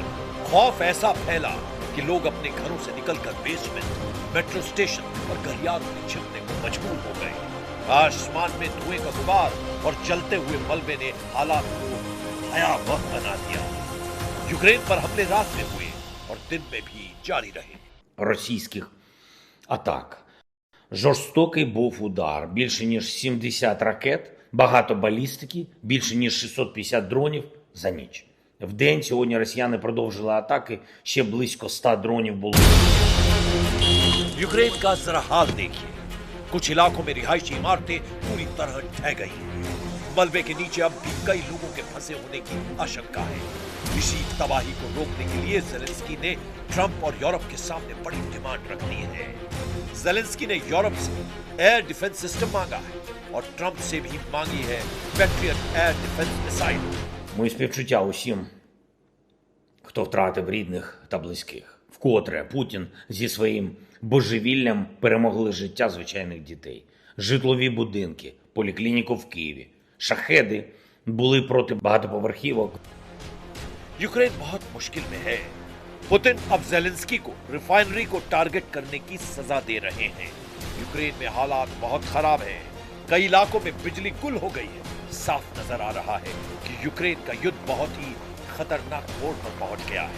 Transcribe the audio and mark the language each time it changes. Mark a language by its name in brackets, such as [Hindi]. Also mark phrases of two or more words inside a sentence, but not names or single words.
[Hindi] खौफ ऐसा फैला कि लोग अपने घरों से निकलकर बेसमेंट, [English] metro station [Hindi] और गलियारों में छिपने को मजबूर हो गए। आसमान में धुएं का गुबार और जलते हुए मलबे ने हालात को भयावह बना दिया। यूक्रेन पर हमले रात में हुए और दिन में भी जारी रहे। [Ukrainian] Російських атак. Жорстокий був удар, більше ніж 70 ракет, багато балістики, більше ніж 650 дронів за ніч. Вдень сьогодні росіяни продовжили атаки, ще близько 100 дронів було. [Hindi] यूक्रेन का जरा हाल देखिए। कुछ इलाकों में रिहायशी इमारतें पूरी तरह ढह गई हैं। मलबे के नीचे अब भी कई लोगों के फंसे होने की आशंका है। इसी तबाही को रोकने के लिए ज़ेलेंस्की ने ट्रंप और यूरोप के सामने बड़ी डिमांड रख दी है। ज़ेलेंस्की ने यूरोप से [English] air defense system [Hindi] मांगा है और ट्रंप से भी मांगी है पैट्रियट [English] air defense missile. [Ukrainian] Мої співчуття усім, хто втратив рідних та близьких. Вкотре Путін зі своїм божевіллям перемогли життя звичайних дітей. Житлові будинки, поліклініку в Києві. Шахеди були проти багатоповерхівок. [Hindi] यूक्रेन बहुत मुश्किल में है। पुतिन अब ज़ेलेंस्की को रिफाइनरी को टारगेट करने की सजा दे रहे हैं। यूक्रेन में हालात बहुत खराब है। कई इलाकों में बिजली गुल हो गई है। साफ नजर आ रहा है कि यूक्रेन का युद्ध बहुत ही खतरनाक मोड़ पर पहुंच गया है।